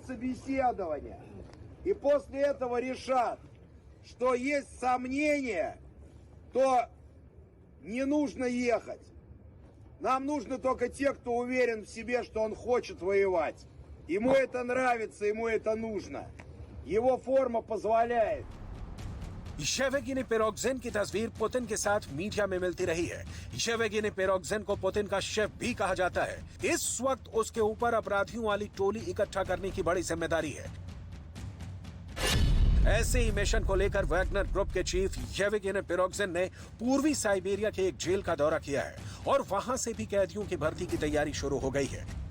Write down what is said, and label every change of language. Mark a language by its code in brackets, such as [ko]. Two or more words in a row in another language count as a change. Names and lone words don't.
[ru] собеседование и после этого решат, что есть сомнения, то не нужно ехать. Нам нужно только те, кто уверен в себе, что он хочет воевать. Ему это нравится, ему это нужно. Его форма позволяет. [hi] येवगेनी पेरोग्जिन की तस्वीर पुतिन के साथ मीडिया में मिलती रही है। येवगेनी पेरोग्जिन को पुतिन का शेफ भी कहा जाता है। इस वक्त उसके ऊपर अपराधियों वाली टोली इकट्ठा करने की बड़ी जिम्मेदारी है। ऐसे ही मिशन को लेकर वैगनर ग्रुप के चीफ येवगेनी पेरोग्जिन ने पूर्वी साइबेरिया के एक जेल का दौरा किया है और वहां से भी कैदियों की भर्ती की तैयारी शुरू हो गई है।